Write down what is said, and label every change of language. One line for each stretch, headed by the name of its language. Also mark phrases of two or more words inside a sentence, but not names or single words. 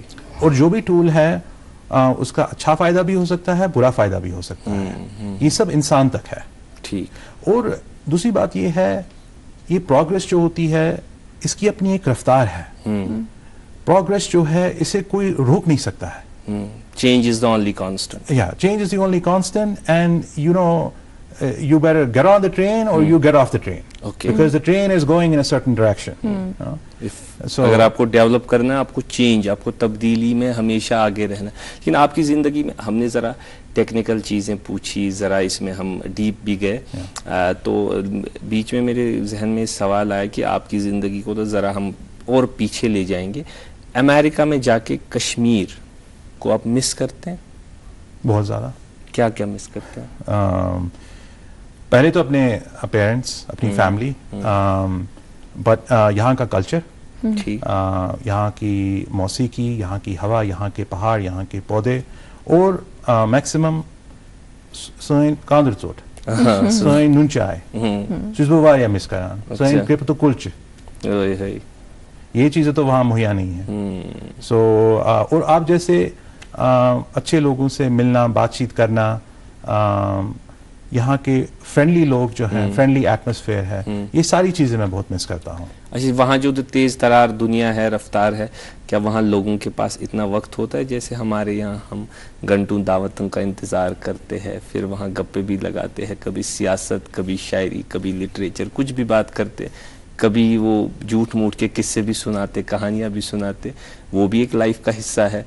Urdu: اور جو بھی ٹول ہے اس کا اچھا فائدہ بھی ہو سکتا ہے, برا فائدہ بھی ہو سکتا ہے. یہ سب انسان تک ہے. ٹھیک. اور دوسری بات یہ ہے, یہ پروگریس جو ہوتی ہے اس کی اپنی ایک رفتار ہے. پروگریس جو ہے اسے کوئی روک نہیں سکتا ہے.
English: change is the only constant. change is the only constant, and you know you better get on the train or you get off the train. Okay. Because the train is going in a certain direction.
Urdu: اگر آپ کو ڈیولپ کرنا ہے, آپ کو چینج, آپ کو تبدیلی میں ہمیشہ آگے رہنا. لیکن آپ کی زندگی میں ہم نے ذرا ٹیکنیکل چیزیں پوچھی, ذرا اس میں ہم ڈیپ بھی گئے, تو بیچ میں میرے ذہن میں سوال آیا کہ آپ کی زندگی کو تو ذرا ہم اور پیچھے لے جائیں گے. امریکہ میں جا کے کشمیر کو آپ مس کرتے ہیں؟ بہت زیادہ. کیا کیا مس کرتے ہیں؟ پہلے تو اپنے پیرنٹس, اپنی فیملی, بٹ یہاں کا کلچر, یہاں کی موسیقی, یہاں کی ہوا, یہاں کے پہاڑ, یہاں کے پودے, اور میکسیمم
Kashmiri: سٲنۍ کاندر ژوٚٹ, سٲنۍ نُن چاے چھُس بہٕ واریاہ مس کران, سٲنۍ کرٛپتہٕ کُلچہِ,
Urdu: یہ چیزیں تو وہاں مہیا نہیں ہیں. سو اور آپ جیسے اچھے لوگوں سے ملنا, بات چیت کرنا, یہاں کے فرینڈلی لوگ جو ہیں,
English: friendly atmosphere
Urdu: ہے, یہ ساری چیزیں میں بہت مس کرتا ہوں. اچھا, وہاں جو تیز ترار دنیا ہے, رفتار ہے, کیا وہاں لوگوں کے پاس اتنا وقت ہوتا ہے جیسے ہمارے یہاں ہم گھنٹوں دعوتوں کا انتظار کرتے ہیں, پھر وہاں گپے بھی لگاتے ہیں, کبھی سیاست, کبھی شاعری, کبھی لٹریچر, کچھ بھی بات کرتے, کبھی وہ جھوٹ موٹ کے قصے بھی سناتے, کہانیاں بھی سناتے, وہ بھی ایک لائف کا حصہ ہے.